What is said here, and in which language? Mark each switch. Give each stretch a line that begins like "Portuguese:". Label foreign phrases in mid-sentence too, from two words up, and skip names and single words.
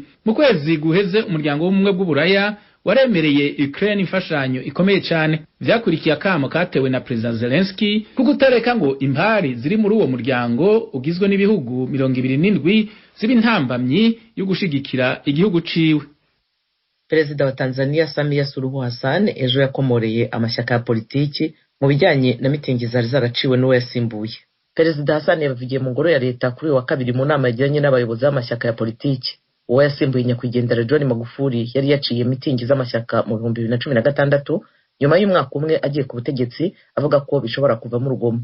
Rundi: Mu kwezi guheze umuryango w'ubumwe bw'uburaya waremereye Ukraine imfashanyo ikomeye cyane. Vyakurikiye akamo katewe na President Zelensky kugutareka ngo impari ziri muri uwo muryango ugizwe n'ibihugu 27 ziba intambamyi yo gushigikira igihugu ciwe.
Kinyarwanda: Perezida wa Tanzania Samia Suluhu Hassan ejo yakomoreye amashyaka ya politiki mu bijyanye na mitingi zari zaraciwe n'uwo yasimbuye. Perezida Hassan yavugiye mu ngoro ya leta kuri wa kabiri mu nama yagiranye n'abayobozi b'amashyaka ya politiki. Uwo yasimbuye nyakwigendera John Magufuli yari yaciye mitingi z'amashyaka mu 2016 nyuma y'umwaka umwe agiye ku butegetsi avuga ko bishobora kuva mu rugomo.